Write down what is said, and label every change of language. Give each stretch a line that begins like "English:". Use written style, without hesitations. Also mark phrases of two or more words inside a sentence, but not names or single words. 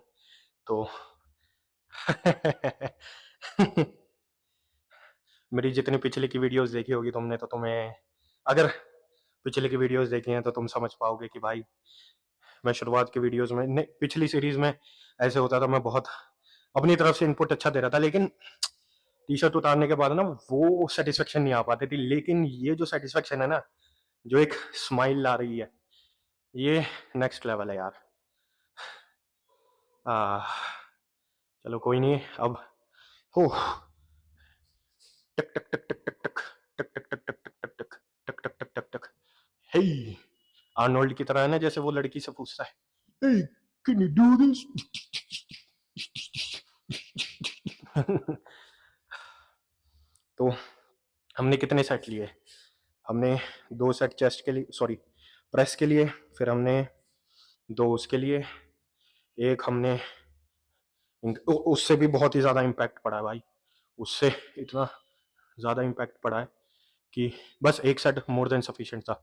Hindi: तो मेरी जितनी पिछले की वीडियोस देखी होगी तुमने, तो तुम्हें, अगर पिछले की वीडियोस देखी हैं तो तुम समझ पाओगे कि भाई मैं शुरुआत की वीडियोस में नहीं, पिछली सीरीज में ऐसे होता था, मैं बहुत अपनी तरफ से इनपुट अच्छा दे रहा था, लेकिन टी शर्ट उतारने के बाद ना वो सेटिस्फेक्शन नहीं आ पाती थी। लेकिन ये जो सेटिस्फेक्शन है ना, जो एक स्माइल ला रही है, ये
English: next level
Hindi: है यार। चलो कोई नहीं, अब हो टक टक टक टक टक टक टक टक टक टक टक टक टक टक टक टक टक। हे, आर्नोल्ड की तरह है ना, जैसे वो लड़की से पूछता है,
English: hey, can you do this?
Hindi: तो हमने कितने सेट लिए? हमने 2 सेट चेस्ट के लिए, सॉरी प्रेस के लिए, फिर हमने 2 उसके लिए, एक हमने उससे भी बहुत ही ज़्यादा इम्पैक्ट पड़ा है भाई, उससे इतना ज़्यादा इम्पैक्ट पड़ा है कि बस एक सेट
English: more than sufficient
Hindi: था।